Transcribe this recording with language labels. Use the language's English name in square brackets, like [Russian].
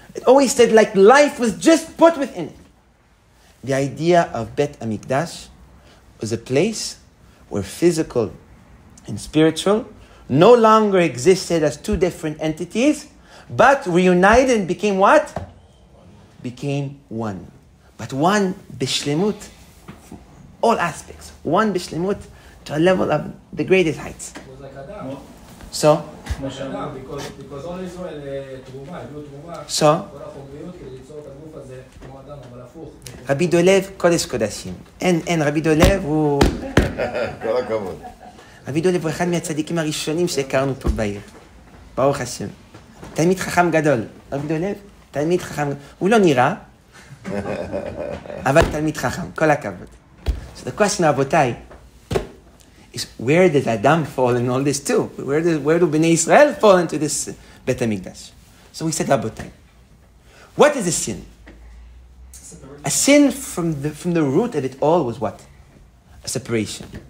[English] It always stayed like life was just put within it. The idea of Beit HaMikdash was a place where physical and spiritual no longer existed as two different entities, but reunited and became what? Became one. But one bishlemut, all aspects. One bishlemut to a level of the greatest heights. It was like Adam. So, because all Israel תרומה, [Hebrew] הביאו תרומה, [English] so, [Hebrew] כל החומריות כדי ליצור את הגוף הזה כמו אדם, אבל הפוך. רבי דולב קודש קודשים. אין, רבי דולב הוא... כל הכבוד. רבי דולב הוא אחד מהצדיקים הראשונים שהכרנו פה בעיר. ברוך השם. תלמיד חכם גדול. רבי דולב, תלמיד חכם... הוא לא נראה, אבל תלמיד חכם. כל הכבוד. [English] So the question, רבותיי, is where did Adam fall in all this too? Where do Bnei Israel fall into this Beit HaMikdash? So we said, Rabotai, what is a sin? A sin from the root of it all was what? A separation.